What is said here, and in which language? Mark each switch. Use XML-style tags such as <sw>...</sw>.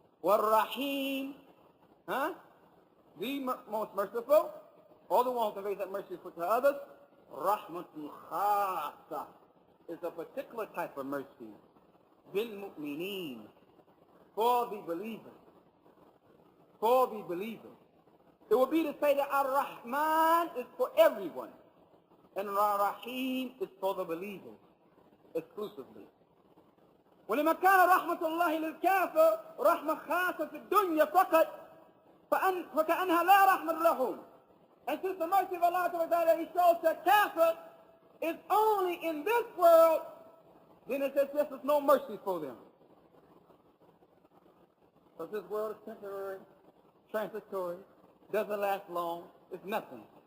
<en>War-Rahim, the most merciful, or the one who conveys that mercy to others, Rahmatun Khasa, is a particular type of mercy. Bil-Mu'mineen, for the believers. For the believers. It would be to say that Ar-Rahman is for everyone, and Ar-Rahim is for the believers exclusively.</en> <ar>ولما كان رحمة الله للكافر رحمة خاصة في الدنيا فقط فكأنها لا رحمة لهم.</ar> <en>And since the mercy of Allah that he shows that kafir is only in this world, then it says this is no mercy for them. Because this world is temporary, transitory, doesn't last long, it's nothing.</en>